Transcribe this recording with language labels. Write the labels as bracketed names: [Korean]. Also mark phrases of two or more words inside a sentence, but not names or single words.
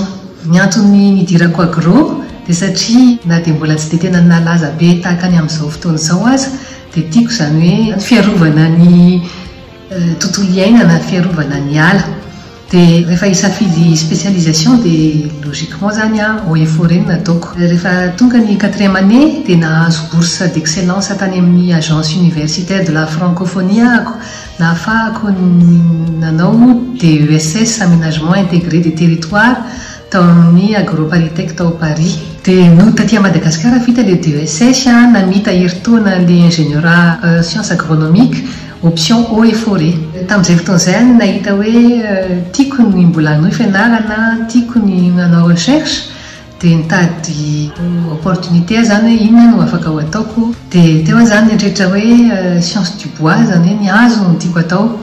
[Malagasy] Ny antony nidirako agro dia satria na dia mbola tsy dia tena nalaza be tahaka ny amin'izao fotoana izao aza dia tiako izany hoe fiarovana ny tontolo iainana, fiarovana ny ala. Dia rehefa hisafidy spécialisation dia logiquement zany [French] eaux et forêts [Malagasy] nataoko. Rehefa tonga ny [French] 4e année [Malagasy] dia nahazo [French] bourse d'excellence [Malagasy] tany amin'ny agence universitaire de la francophonie ako. Nahafahako nanao [French] DESS aménagement intégré des territoires [Malagasy] tao amin'ny Agroparitech tao Paris. Dia no taty Madagasikara vita le DESS namita herintaona le ingénieura [French] sciences agronomiques option eaux et forêts. [Malagasy] Tamin'izay fotoana izay nahita hoe tiako ny mbola hanohy fianarana, tiako ny nanao recherche dia nitady opportunité zany hoe inona no afaka ho ataoko. Dia teo zany nitretra hoe [French] science du bois [Malagasy] zany hoe ny hazo no tiako atao.